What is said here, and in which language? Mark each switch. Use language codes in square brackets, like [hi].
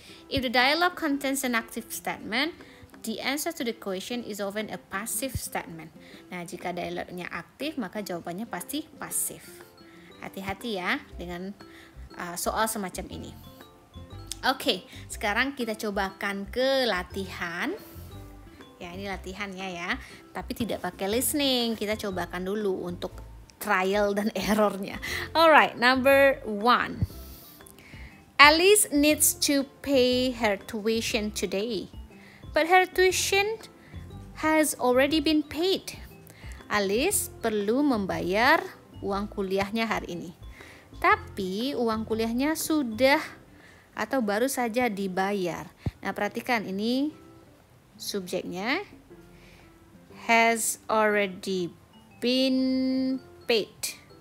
[en] If the dialogue contains an active statement, the answer to the question is often a passive statement. [id] Nah, jika dialognya aktif, maka jawabannya pasti pasif. Hati-hati ya dengan soal semacam ini. Oke, sekarang kita cobakan ke latihan. Ya, ini latihannya ya, tapi tidak pakai listening. Kita cobakan dulu untuk trial dan errornya. [en] Alright, number 1. Alice needs to pay her tuition today, but her tuition has already been paid. [id] Alice perlu membayar uang kuliahnya hari ini, tapi uang kuliahnya sudah atau baru saja dibayar. Nah, perhatikan ini subjeknya [en] has already been paid.